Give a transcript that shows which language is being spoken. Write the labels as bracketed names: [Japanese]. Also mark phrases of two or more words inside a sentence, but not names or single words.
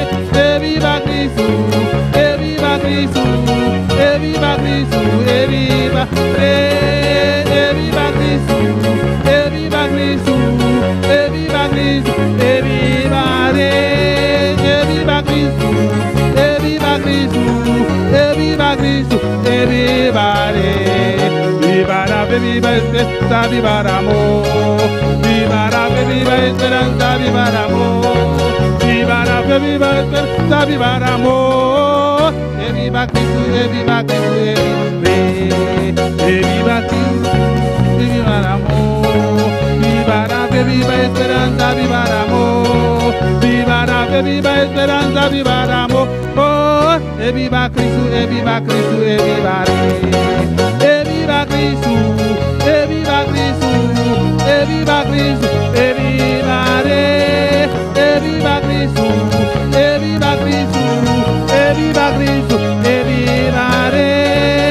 [Italian] E viva Cristo, e viva Cristo, e viva Cristo, e viva Re. E viva Cristo, e viva Cristo, e viva Cristo, e viva Re. E viva Cristo, e viva Cristo, e viva Cristo, e viva Re. [Spanish] Viva la fe, viva esperanza, viva el amor. Viva la fe, viva esperanza, viva el amor. Viva la fe, viva esperanza, viva el amor. [Italian] E viva Cristo, e viva Cristo, e viva Re. E viva Cristo, e [Spanish] viva el amor. Viva la fe, viva esperanza, viva el amor. Viva la fe, viva esperanza, viva el amor. [Italian] Oh, e viva Cristo, e viva Cristo, e viva Re. E viva Cristo, e viva Cristo, e viva Cristo, e viva Re. E viva Cristo, e viva Cristo, e viva Cristo, e viva Re.